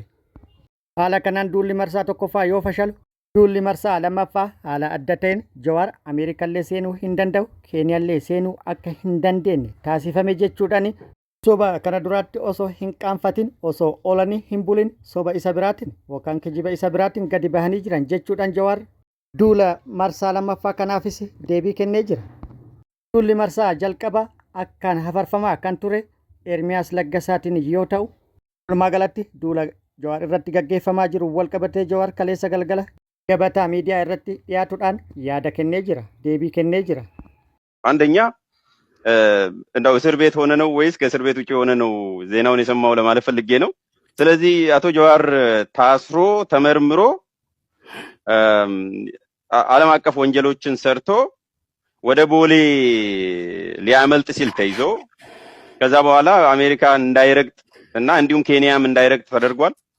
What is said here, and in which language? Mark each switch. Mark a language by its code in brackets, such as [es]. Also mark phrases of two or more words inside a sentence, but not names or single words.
[om] Haala kanaan duulli marsaa tokkoffaa yoo fashalu duulli marsaa lammaffaa haala adda ta'een Jawaar Ameerikallee seenuu hin danda'u Keeniyaallee seenuu akka hin dandeenye taasifame jechuudhaan soba kana duraatti osoo hin qaanfatin osoo oolanii hin bulin soba isa biraatiin yookaan kijiba isa biraatiin gadi bahanii jiran jechuudhaan Jawaar duula marsaa lammaffaa kanaafis deebii kennee jira. Duulli marsaa jalqabaa akkaan hafarfamaa kan ture Ermiyaas Laggasaatiin yoo ta'u walumaa galatti duula Jawaar irratti gaggeeffamaa jiru wal qabatee Jawaar kaleessa galgala gabataa miidiyaa irratti dhiyaatuudhaan yaada kennee jira deebii kennee jira. [am] አንደኛ እንደው እስር ቤት ሆነ ነው ወይስ ከእስር ቤት ውጪ ሆነ ነው ዜናውን የሰማው ለማለት ፈልጌ ነው። ስለዚህ አቶ ጀዋር ታስሮ ተመርምሮ ዓለም አቀፍ ወንጀሎችን ሰርቶ ወደ ቦሌ ሊያመልጥ ሲል ተይዞ ከዛ በኋላ አሜሪካ እንዳይረግጥ እና እንዲሁም ኬንያም እንዳይረግጥ ተደርጓል።